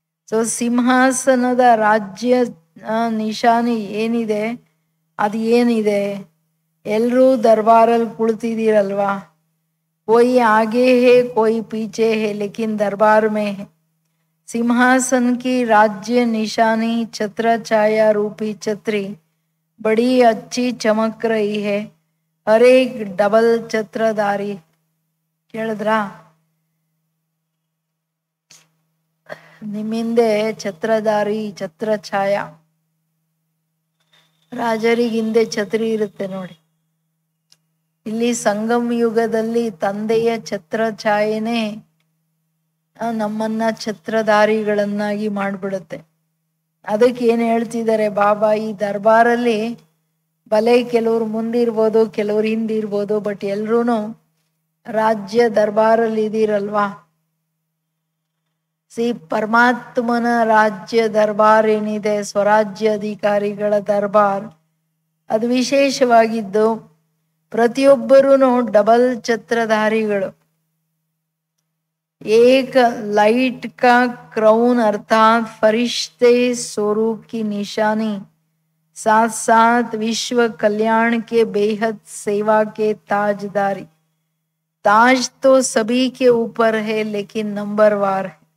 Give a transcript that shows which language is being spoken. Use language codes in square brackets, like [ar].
[kn] So ಸಿಂಹಾಸನದ ರಾಜ್ಯ ನಿಶಾನಿ ಏನಿದೆ, ಅದು ಏನಿದೆ, ಎಲ್ಲರೂ ದರ್ಬಾರಲ್ಲಿ ಕುಳಿತಿದ್ದೀರಲ್ವಾ, [hi] कोई आगे है कोई पीछे है लेकिन दरबार में है. सिंहासन की राज्य निशानी छत्र छाया रूपी छतरी बड़ी अच्छी चमक रही है. हर एक डबल छत्रधारी. [kn] ಕೇಳಿದ್ರಾ, ನಿಮ್ಮಿಂದೆ ಛತ್ರಧಾರಿ ಛತ್ರ ಛಾಯ, ರಾಜರಿಗಿಂದೆ ಛತ್ರಿ ಇರುತ್ತೆ ನೋಡಿ. ಇಲ್ಲಿ ಸಂಗಮ ಯುಗದಲ್ಲಿ ತಂದೆಯ ಛತ್ರ ಛಾಯೆನೇ ನಮ್ಮನ್ನ ಛತ್ರಧಾರಿಗಳನ್ನಾಗಿ ಮಾಡ್ಬಿಡುತ್ತೆ. ಅದಕ್ಕೆ ಏನ್ ಹೇಳ್ತಿದ್ದಾರೆ ಬಾಬಾ, ಈ ದರ್ಬಾರಲ್ಲಿ ಭಲೆ ಕೆಲವ್ರು ಮುಂದಿರ್ಬೋದು, ಕೆಲವ್ರು ಹಿಂದಿರ್ಬೋದು, ಬಟ್ ಎಲ್ರೂ ರಾಜ್ಯ ದರ್ಬಾರಲ್ಲಿ ಇದೀರಲ್ವಾ. ಪರಮಾತ್ಮನ ರಾಜ್ಯ ದರ್ಬಾರ್ ಏನಿದೆ, ಸ್ವರಾಜ್ಯ ಅಧಿಕಾರಿಗಳ ದರ್ಬಾರ್, ಅದು ವಿಶೇಷವಾಗಿದ್ದು ಪ್ರತಿಯೊಬ್ಬರೂ ಡಬಲ್ ಛತ್ರಧಾರಿಗಳು. [hi] एक लाइट का क्राउन अर्थात फरिश्ते स्वरूप की निशानी, साथ साथ विश्व कल्याण के बेहद सेवा के ताजदारी. ताज तो सभी के ऊपर है लेकिन नंबरवार है.